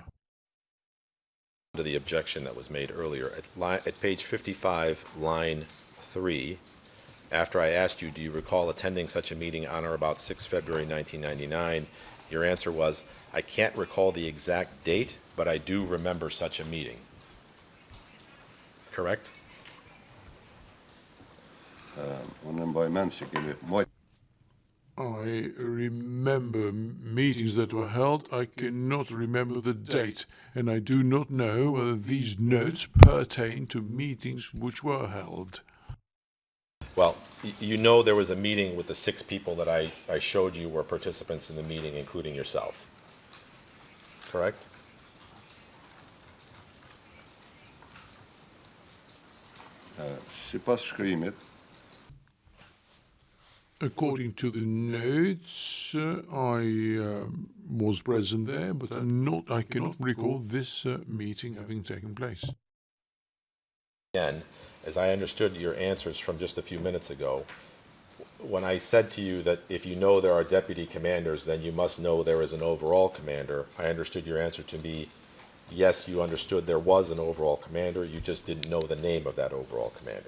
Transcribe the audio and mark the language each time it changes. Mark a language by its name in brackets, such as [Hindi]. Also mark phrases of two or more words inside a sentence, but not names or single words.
[English] To the objection that was made earlier, at page 55, line 3, after I asked you, do you recall attending such a meeting on or about 6 February 1999, your answer was, I can't recall the exact date, but I do remember such a meeting. Correct? [Albanian] unë mbaj mend që kemi [English] I remember meetings that were held. I cannot remember the date, and I do not know whether these notes pertain to meetings which were held. Well, you know there was a meeting with the 6 people that I showed you were participants in the meeting, including yourself. Correct? [Albanian] sipas shkrimit. [English] According to the notes, I was present there, but I cannot recall this meeting having taken place. Again, as I understood your answers from just a few minutes ago, when I said to you that if you know there are deputy commanders, then you must know there is an overall commander, I understood your answer to be, yes, you understood there was an overall commander, you just didn't know the name of that overall commander.